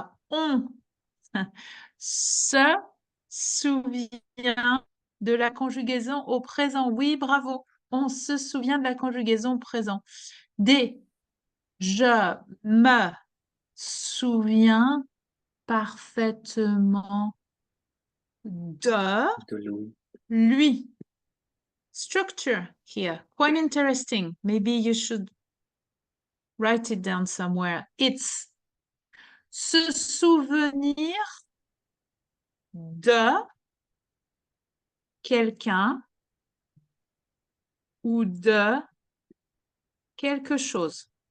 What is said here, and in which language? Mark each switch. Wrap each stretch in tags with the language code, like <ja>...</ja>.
<fr>On se souvient de la conjugaison au présent. Oui, bravo. On se souvient de la conjugaison au présent. D. Je me souviens parfaitement de lui.</fr> <en>Structure here, quite interesting. Maybe you should write it down somewhere. It's</en> <fr>se souvenir de quelqu'un ou de quelque chose.</fr>